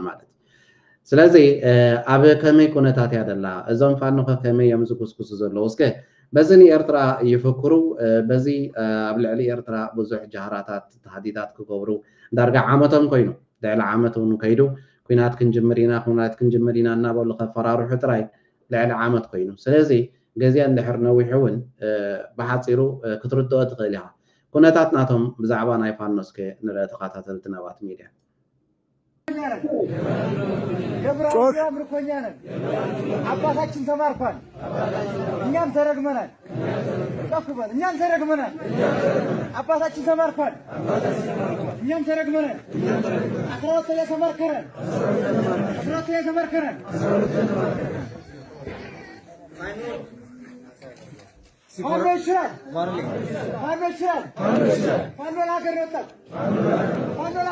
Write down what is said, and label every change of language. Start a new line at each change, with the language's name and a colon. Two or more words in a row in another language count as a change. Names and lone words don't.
Tigrinya: ማለት ስለዚ ኣብ ከመይ ኩነታት እያ ደላ እዞም ፋኖ ከመይ እዮም ዝኩስኩሱ ዘለዉ እስከ በዚ ንኤርትራ ይፍክሩ በዚ ኣብ ልዕሊ ኤርትራ ብዙሕ ጃህራታት ተሃዲታት ክገብሩ ዳርጋ ዓመቶም ኮይኑ ልዕሊ ዓመት እውን ከይዱ ኩናት ክንጅምር ኢና እናበሉ ከፈራርሑ ጥራይ ልዕሊ ዓመት ኮይኑ ስለዚ ገዚኣ እንድሕር ነዊሑ እውን ብሓፂሩ ክትርድኦ ትኽእል ኢኻ ኩነታት ናቶም ብዛዕባ ናይ ፋኖስ ከ ንርኢ ተኸታተልቲ ናባት ሚድያ
Amharic: ገብረአብ ምርኮኛ ነን አባታችን ተማርኳል እኛም ተረግመናል ተኩበል እኛም ተረግመናል አባታችን ተማርኳል እኛም ተረግመናል አስራወተ የተመርከረን ፋኖ ይችላል ፋኖ ለሀገር ወጣ ፋኖ